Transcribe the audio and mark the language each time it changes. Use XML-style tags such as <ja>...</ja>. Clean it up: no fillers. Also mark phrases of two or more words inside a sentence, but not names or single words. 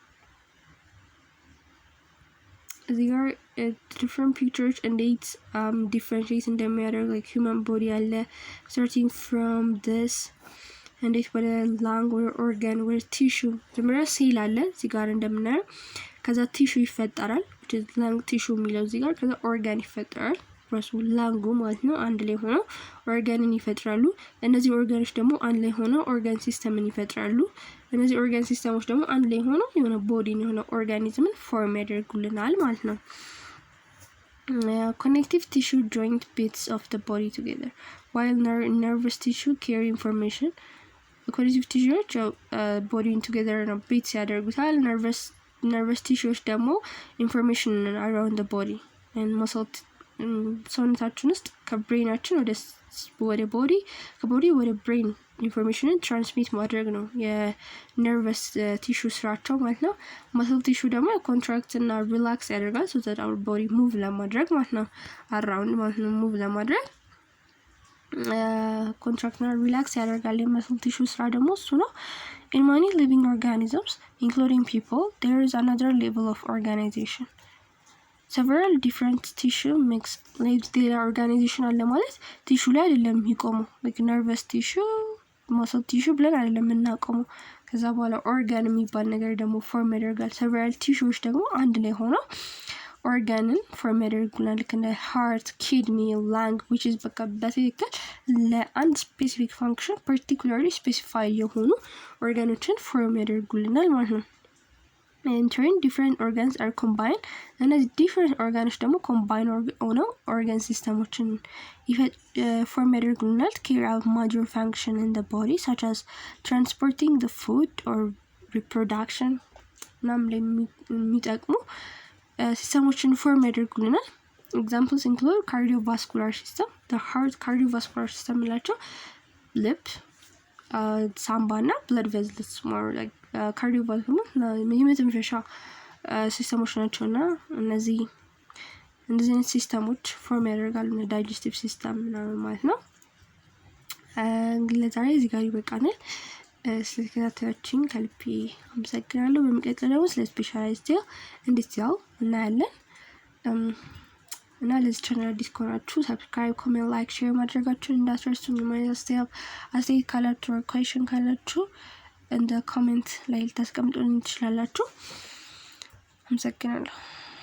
<am>እዚህ ጋር</am> <en>different pictures</en> <am>እንዴት differentiate እንደሚያደርግ</am> <en>like human body</en> <am>አለ</am> <en>starting from this</en> <am>እንዴት ወደ lung ወደ organ ወደ tissue መጀመሪያ ሴል አለ እዚህ ጋር እንደምናየው ከዛ ቲሹ ይፈጠራል</am> <en>which is lung tissue</en> <am>የሚለው እዚህ ጋር ከዛ ኦርጋን ይፈጠራል ራሱ ላንጉ ማለት ነው። አንድ ላይ ሆነው ኦርጋንን ይፈጥራሉ። እነዚህ ኦርጋኖች ደግሞ አንድ ላይ ሆነው</am> <en>organ system</en> <am>ይፈጥራሉ። እነዚህ</am> <en>organ systems</en> <am>ደግሞ አንድ ላይ ሆነው የሆነ ቦዲን የሆነ ኦርጋኒዝምን ፎርም ያደርጉልናል ማለት ነው።</am> <en>connective tissue joint bits of the body together while nervous tissue carry information. connective tissueዎች</en> <am>ቦዲን together ነው bits ያደርጉታል።</am> <en>nervous tissues</en> <am>ደግሞ</am> <en>information around the body and muscle</en> <am>ሰውነታችን ውስጥ ከብሬናችን ወደ ቦዲ ከቦዲ ወደ ብሬን</am> <en>information transmit</en> <am>ማድረግ ነው የነርቨስ ቲሹ ስራቸው ማለት ነው።</am> <en>muscle tissue</en> <am>ደግሞ ኮንትራክት እና ሪላክስ ያደርጋል</am> <en>so that our body move</en> <am>ለማድረግ ማለት ነው around ማለት ነው move ለማድረግ ኮንትራክት እና ሪላክስ ያደርጋል። የመስል ቲሹ ስራ ደግሞ እሱ ነው።</am> <en>in many living organisms including people there is another level of organization. several different tissue mix</en> <am>ሌላ ኦርጋናይዜሽን አለ ማለት ቲሹ ላይ አይደለም የሚቆመው</am> <en>like nervous tissue muscle tissue</en> <am>ብለን አይደለም የምናቆመው ከዛ በኋላ ኦርጋን የሚባል ነገር ደግሞ ፎርም ያደርጋል።</am> <en>several tissues</en> <am>ደግሞ አንድ ላይ ሆነው ኦርጋንን ፎርም ያደርጉልናል ልክ እንደ</am> <en>heart kidney lung which is</en> <am>በቃ በትክክል ለአንድ</am> <en>specific function particularly specify</en> <am>የሆኑ ኦርጋኖችን ፎርም ያደርጉልናል ማለት ነው።</am> <en>in turn different organs are combined እነዚህ different organs ደግሞ combine ሆነው organ ሲስተሞችን form ያደርጉልናል to carry out major function in the body such as transporting the food or reproduction</en> <am>ምናምን ላይ የሚጠቅሙ ሲስተሞችን ፎርም ያደርጉልናል።</am> <en>examples include cardiovascular system the heart cardiovascular system</en> <am>ላቸው ልብ ሳምባ እና</am> <en>blood vessels more like cardiovascular</en> <am>የመተንፈሻ ሲስተሞች ናቸውና እንደዚህ አይነት ሲስተሞች ፎርም ያደርጋሉ ዳይጀስቲቭ ሲስተም ማለት ነው። ለዛሬ እዚህ ጋር ይበቃናል። ስለተከታተላችሁኝ ከልቤ አመሰግናለሁ። በሚቀጥለው ደግሞ ስለ</am> <en>specialized cell</en> <am>እንዴት ያው እናያለን። እና ለዚህ ቻናል አዲስ ከሆናችሁ ሰብስክራይብ፣ ኮሜንት፣ ላይክ፣ ሼር ማድረጋችሁን እንዳትረሱ። አስተያየት ካላችሁ ኩዌስቸን ካላችሁ እንደ ኮሜንት ላይ ልታስቀምጡልኝ ትችላላችሁ። አመሰግናለሁ።</am>